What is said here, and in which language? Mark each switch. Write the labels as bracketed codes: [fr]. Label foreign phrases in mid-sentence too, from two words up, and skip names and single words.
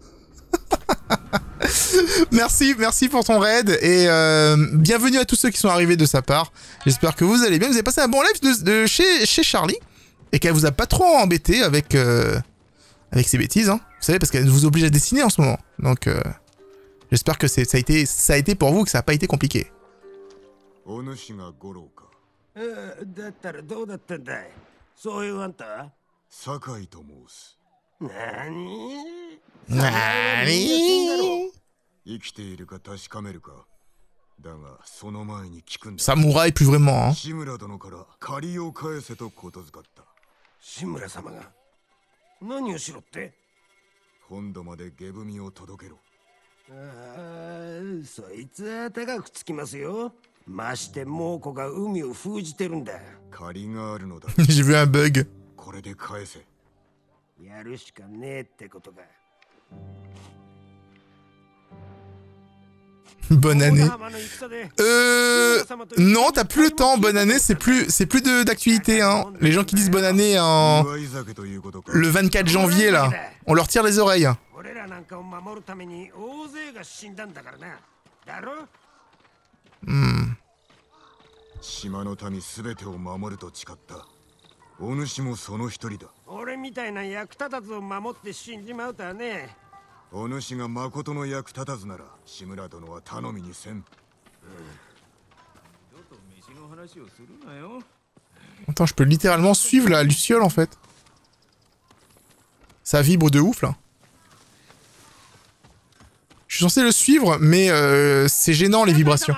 [fr] merci pour ton raid et bienvenue à tous ceux qui sont arrivés de sa part. J'espère que vous allez bien, vous avez passé un bon live de chez Charlie et qu'elle vous a pas trop embêté avec ses bêtises, hein. Vous savez, parce qu'elle vous oblige à dessiner en ce moment. Donc j'espère que ça a été pour vous, que ça n'a pas été compliqué. [ja] 酒井と申す。生きているか確かめるか。だがその前に聞くんだ。 [fr] Samouraï plus vraiment, hein. [ja] 志村殿から借りを返せとことづかった。志村様が何をしろって？本土まで下踏みを届けろ。そいつは高くつきますよ。まして猛虎が海を封じてるんだ。借りがあるのだ。 [fr] J'ai vu un bug. [ja] これで返せ。やるしかねえってことか。 [fr] Bonne année. Non, t'as plus le temps. Bonne année, c'est plus d'actualité. Hein. Les gens qui disent bonne année en le 24 janvier là, on leur tire les oreilles. Hmm. [ja] 島の民すべてを守ると誓った。お主もその一人だ。俺みたいな役立たずを守って死んじまうとはね。お主が誠の役立たずなら志村殿は頼みにせん。 [fr] Attends, je peux littéralement suivre la luciole en fait. Ça vibre de ouf là. Je suis censé le suivre, mais c'est gênant les vibrations.